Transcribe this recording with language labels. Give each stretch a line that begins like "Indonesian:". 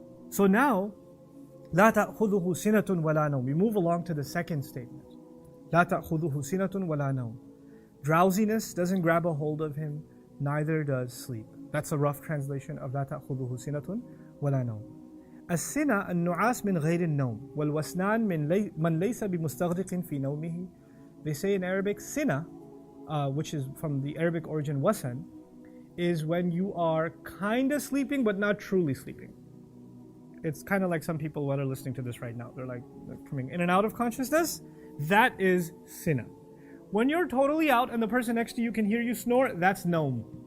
English: So now,
Arabic: لا تأخذه سنة ولا نوم.
English: We move along to the second statement.
Arabic: لا تأخذه سنة ولا نوم.
English: Drowsiness doesn't grab a hold of him, neither does sleep. That's a rough translation of
Arabic: لا تأخذه سنة ولا نوم. السنة النعاس من غير النوم والوسنان من ليس بمستغرق في نومه.
English: They say in Arabic, sina, which is from the Arabic origin wasan, is when you are kind of sleeping but not truly sleeping. It's kind of like some people that are listening to this right now. They're coming in and out of consciousness. That is sina. When you're totally out and the person next to you can hear you snore, that's naum.